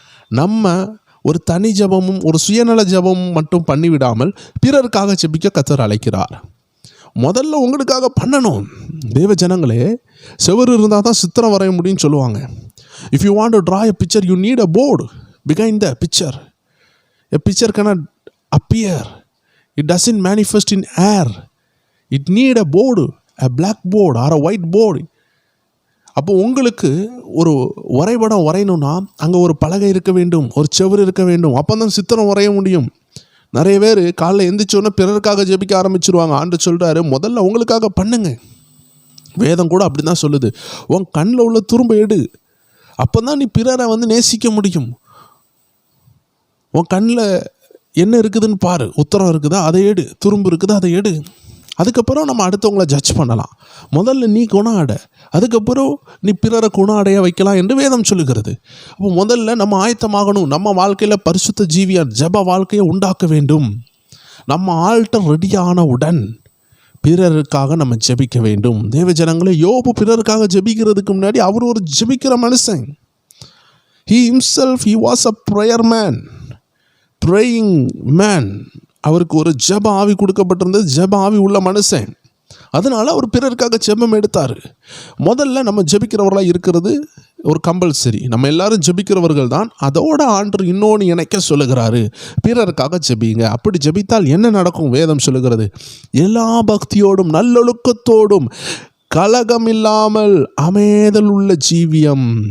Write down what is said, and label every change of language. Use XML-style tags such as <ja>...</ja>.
<ta>நம்ம ஒரு தனி ஜெபமும் ஒரு சுயநல ஜெபமும் மட்டும் பண்ணிவிடாமல் பிறருக்காக ஜெபிக்க கர்த்தர் அழைக்கிறார். முதல்ல உங்களுக்காக பண்ணணும். தேவ ஜனங்களே, செவரு இருந்தால் தான் சித்திரம் வரைய முடியும்னு சொல்லுவாங்க.</ta> <en>If you want to draw a picture, you need a board behind the picture. A picture cannot appear, it doesn't manifest in air, it need a board, a black board or a white board.</en> <ta>அப்போ உங்களுக்கு ஒரு வரைபடம் வரையணும்னா அங்கே ஒரு பலகை இருக்க வேண்டும், ஒரு செவுரு இருக்க வேண்டும். அப்போ தான் சித்திரம் வரைய முடியும். நிறைய பேர் காலைல எந்திரிச்சோன்னே பிறருக்காக ஜெபிக்க ஆரம்பிச்சிருவாங்க. ஆண்டு சொல்கிறாரு, முதல்ல உங்களுக்காக பண்ணுங்க. வேதம் கூட அப்படி தான் சொல்லுது. உன் கண்ணில் உள்ள துரும்ப எடு, அப்போ தான் நீ பிறரை நேசிக்க முடியும். உன் கண்ணில் என்ன இருக்குதுன்னு பாரு, உத்தரம் இருக்குதா அதை எடு, துரும்பு இருக்குதா அதை எடு. அதுக்கப்புறம் நம்ம அடுத்தவங்களை ஜட்ஜ் பண்ணலாம். முதல்ல நீ குணம் அடை, அதுக்கப்புறம் நீ பிறரை குணம் அடைய வைக்கலாம் என்று வேதம் சொல்லுகிறது. அப்போ முதல்ல நம்ம ஆயத்தமாகணும். நம்ம வாழ்க்கையில் பரிசுத்த ஜீவிய ஜெப வாழ்க்கையை உண்டாக்க வேண்டும். நம்ம ஆல்டர் ரெடியானவுடன் பிறருக்காக நம்ம ஜெபிக்க வேண்டும். தேவ ஜனங்களே, யோபு பிறருக்காக ஜெபிக்கிறதுக்கு முன்னாடி அவர் ஒரு ஜெபிக்கிற மனுஷன்.</ta> <en>He himself, he was a prayer man, praying man.</en> <ta>அவருக்கு ஒரு ஜெப ஆவி கொடுக்கப்பட்டிருந்தது, ஜெப ஆவி உள்ள மனுஷன். அதனால் அவர் பிறருக்காக ஜெபம் எடுத்தார். முதல்ல நம்ம ஜெபிக்கிறவர்களாக இருக்கிறது ஒரு கம்பல்சரி. நம்ம எல்லாரும் ஜெபிக்கிறவர்கள் தான். அதோட ஆண்டு இன்னொன்று இணைக்க சொல்லுகிறாரு, பிறருக்காக ஜெபிங்க. அப்படி ஜெபித்தால் என்ன நடக்கும்? வேதம் சொல்லுகிறது, எல்லா பக்தியோடும் நல்லொழுக்கத்தோடும் கலகம் இல்லாமல் அமைதல் உள்ள ஜீவியம்.</ta>